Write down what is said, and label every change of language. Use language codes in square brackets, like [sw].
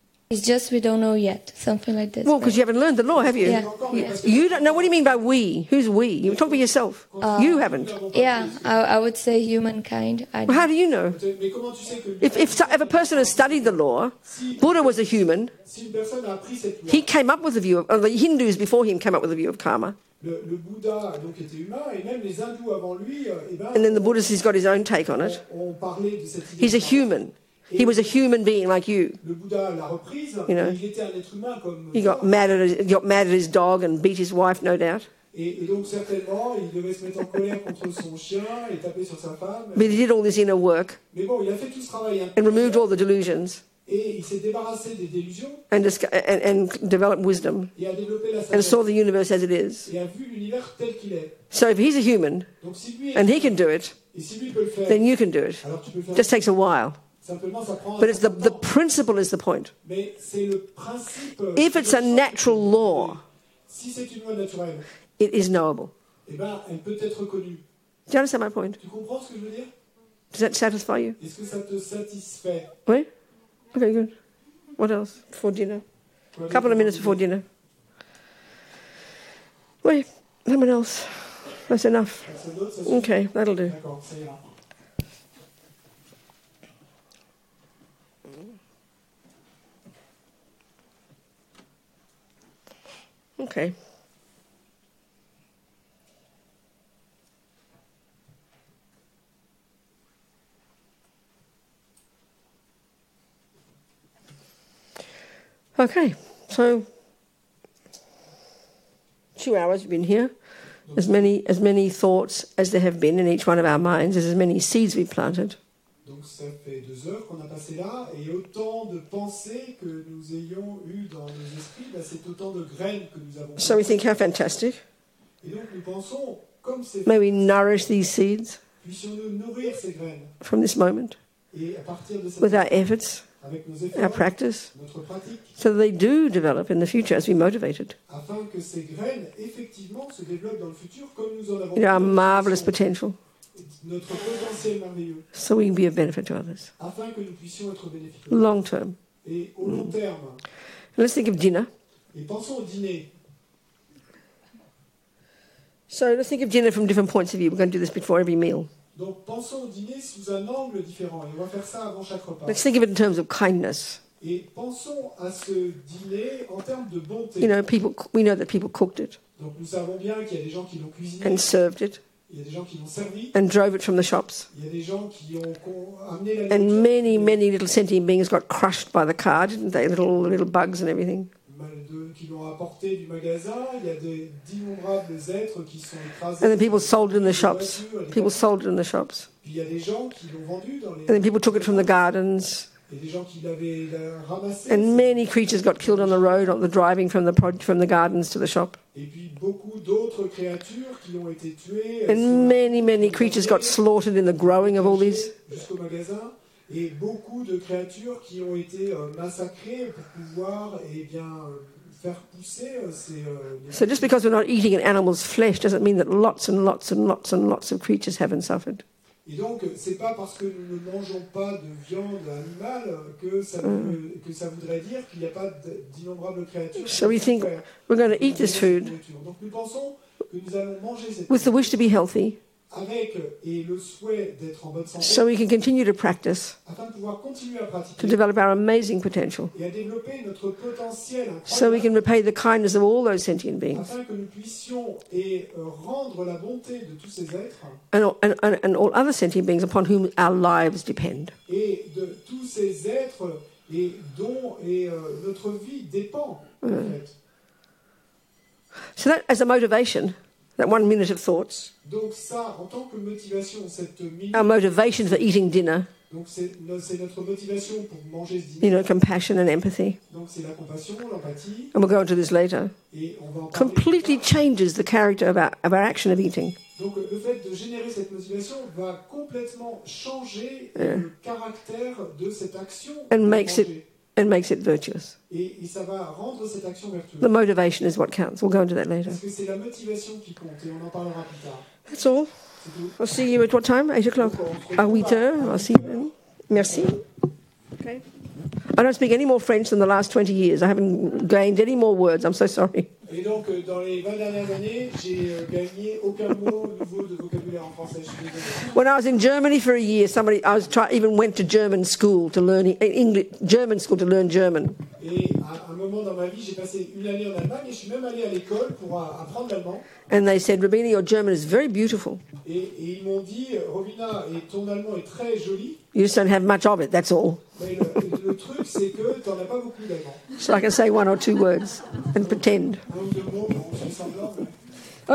[en] It's just we don't know yet, something like this. Well, because you haven't learned the law, have you? Yeah. You don't know. What do you mean by we? Who's we? You talk for yourself. You haven't. Yeah, I would say humankind. Well, how do you know? [fr] Mais comment tu sais que [en] If a person has studied the law, Buddha was a human. [fr] si une personne a appris cette loi, [en] He came up with a view of, the Hindus before him came up with a view of karma. [fr] le Bouddha donc était humain et même les hindous avant lui, [en] And then the Buddhist has got his own take on it. [fr] ont parlé de cette idée. [en] He's a human. He was a human being like you. [fr] Le Bouddha l'a reprise, [en] You know. [fr] et il était un être humain comme [en] He got mad at his dog and beat his wife, no doubt. [fr] et donc certainement il devait se mettre en colère contre son chien et taper sur sa femme. [en] But he did all this inner work [fr] Mais bon, il a fait tout ce travail [en] and removed all the delusions [fr] et il s'est débarrassé des délusions [en] and developed wisdom [fr] et a développé la [en] and [fr] sagesse [en] saw the universe as it is. [fr] et a vu l'univers tel qu'il est. [en] So if he's a human [fr] Donc si lui [en] and he can do it, [fr] et si lui peut le faire, [en] then you can do it. [fr] alors tu peux le faire. [en] Just takes a while. [fr] Simplement, ça prend [en] But it's the principle is the point. [fr] Mais c'est le principe. [en] If it's a natural law, [fr] Si c'est une loi naturelle, [en] it is knowable. [fr] eh ben, elle peut être connue. [en] Do you understand my point? [fr] Tu comprends ce que je veux dire? [en] Does that satisfy you? [fr] Est-ce que ça te satisfait? [en] Oui? Okay, good. What else before dinner? A couple of minutes before dinner. Oui, someone else. That's enough. [fr] Personne d'autre, ça suffit? [en] Okay, that'll do. [fr] D'accord, ça ira. [en] Okay. Okay, so 2 hours we've been here. As many thoughts as there have been in each one of our minds, as many seeds we've planted. [fr] Donc ça fait 2 heures qu'on a passé là, et autant de pensées que nous ayons eues dans nos esprits, ben c'est autant de graines que nous avons. [en] So we think how fantastic. [fr] Et donc nous pensons, comme c'est [en] May we nourish these seeds [fr] puissions-nous nourrir ces graines, [en] from this moment [fr] et à partir de cette [en] with our efforts, [fr] avec nos [en] our [fr] efforts, [en] practice, [fr] notre pratique, [en] so that they do develop in the future as we motivate it. [fr] afin que ces graines effectivement se développent dans le futur comme nous en avons [en] You know, our [fr] fait [en] marvelous potential, [fr] notre potentiel merveilleux, [en] so we can be of benefit to others. [fr] afin que nous puissions être bénéfiques. [en] Long term. [fr] Et au long terme, [en] Let's think of dinner. [fr] et pensons au dîner. [en] So let's think of dinner from different points of view. We're going to do this before every meal. [fr] Donc pensons au dîner sous un angle différent, et on va faire ça avant chaque repas. [en] Let's think of it in terms of kindness. [fr] Et pensons à ce dîner en termes de bonté. [en] You know, we know that people cooked it [fr] Donc nous savons bien qu'il y a des gens qui l'ont cuisiné, [en] and served it [fr] il y a des gens qui l'ont servi, [en] and drove it from the shops. [fr] il y a des gens qui ont amené la [en] And [fr] nourriture, [en] many little sentient beings got crushed by the car, didn't they? Little bugs and everything. [fr] qui l'ont apporté du magasin, il y a d'innombrables êtres qui sont écrasés. [en] And then people sold it in the [fr] dans les [en] shops. [fr] voitures, les [en] People sold it in the shops. [fr] Puis il y a des gens qui l'ont vendu dans les... [en] And then people took it from the gardens. [fr] Il y a des gens qui l'avaient ramassé. [en] And many creatures got killed on the road, on the driving from the gardens to the shop. [fr] Et puis beaucoup d'autres créatures qui ont été tuées. [en] And many creatures got slaughtered in the growing of all these. [fr] Jusqu'au magasin. Et beaucoup de créatures qui ont été massacrées pour pouvoir faire pousser ces... [en] So just because we're not eating an animal's flesh doesn't mean that lots of creatures haven't suffered. [fr] Et donc, c'est pas parce que nous ne mangeons pas de viande animale que ça voudrait dire qu'il n'y a pas d'innombrables créatures. [en] So we think we're going to eat this food [fr] Donc nous pensons que nous allons manger cette [en] with the wish to be healthy, [fr] avec et le souhait d'être en bonne santé, [en] so we can continue to practice, [fr] afin de pouvoir continuer à [en] to [fr] pratiquer [en] develop our amazing potential, [fr] et à développer notre potentiel [en] so we [fr] incroyable, [en] can repay the kindness of all those sentient beings [fr] afin que nous puissions rendre la bonté de tous ces êtres [en] and all other sentient beings upon whom our lives depend. [fr] et de tous ces êtres et dont notre vie dépend. En fait. [en] So that as a motivation, that 1 minute of thoughts, [fr] Donc ça, en tant que motivation, cette minute, [en] our motivation for eating dinner, [fr] donc c'est notre motivation pour manger ce [en] you [fr] dîner. [en] know, compassion and empathy, [fr] Donc c'est la compassion, l'empathie, [en] and we'll go into this later, [fr] et on va en parler. [en] completely changes the character of our action of eating. [fr] Donc le fait de générer cette motivation va complètement changer le caractère de cette action [en] And [fr] de [en] makes [fr] manger. [en] it virtuous. [fr] Et ça va rendre cette action vertueuse. [en] The motivation is what counts. We'll go into that later. [fr] Parce que c'est la motivation qui compte, et on en parlera plus tard. [en] That's all. [fr] C'est tout. [en] I'll see you at what time? 8 o'clock. [fr] À 8 heures. [en] I'll see you then. Merci. Okay. I don't speak any more French than the last 20 years. I haven't gained any more words. I'm so sorry. [fr] Et donc, dans les 20 dernières années, j'ai gagné aucun mot nouveau de vocabulaire en français. Je suis désolé. [en] When I was in Germany for a year, even went to German school to learn German school to learn German. [fr] Et à un moment dans ma vie, j'ai passé une année en Allemagne et je suis même allé à l'école pour apprendre l'allemand. [en] And they said, Robina, your German is very beautiful. [fr] Et ils m'ont dit, Robina, ton allemand est très joli, [en] You just don't have much of it, that's all. [fr] mais le truc, c'est que tu n'en as pas beaucoup d'allemand. [en] So I can say 1 or 2 words and pretend. [fr] Un ou deux mots, bon, je fais semblant, mais...